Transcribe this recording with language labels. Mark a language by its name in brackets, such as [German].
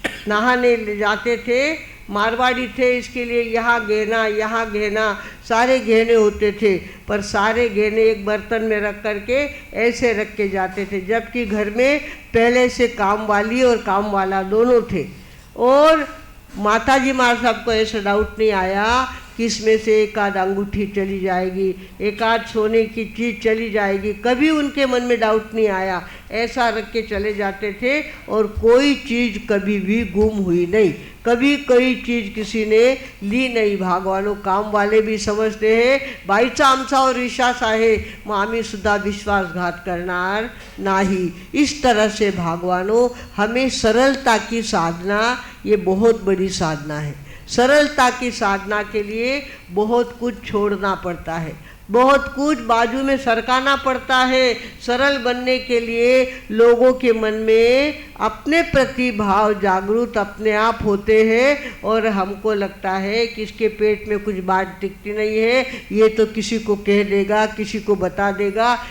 [Hindi] नहाने ले जाते थे, मारवाड़ी थे, इसके लिए यहाँ गहना सारे गहने होते थे, पर सारे गहने एक बर्तन में रख करके ऐसे रख के जाते थे, जबकि घर में पहले से काम वाली और काम वाला दोनों थे। और माताजी माँ साहब को ऐसा डाउट नहीं आया किसमें से एक आध अंगूठी चली जाएगी, एक आध सोने की चीज़ चली जाएगी, कभी उनके मन में डाउट नहीं आया। ऐसा रख के चले जाते थे और कोई चीज़ कभी भी गुम हुई नहीं, कभी कोई चीज़ किसी ने ली नहीं। भागवानो काम वाले भी समजते हैं [Marathi] बाईचा आमचा और विश्वास आहे मग आम्ही सुद्धा विश्वासघात करणार नाही। [Hindi] इस तरह से भागवानो हमें सरलता की साधना, ये बहुत बड़ी साधना है। सरलता की साधना के लिए बहुत कुछ छोड़ना पड़ता है, बहुत कुछ बाजू में सरकाना पड़ता है। सरल बनने के लिए लोगों के मन में अपने प्रति भाव जागरूक अपने आप होते हैं और हमको लगता है कि इसके पेट में कुछ बात टिकती नहीं है, ये तो किसी को कह देगा, किसी को बता देगा।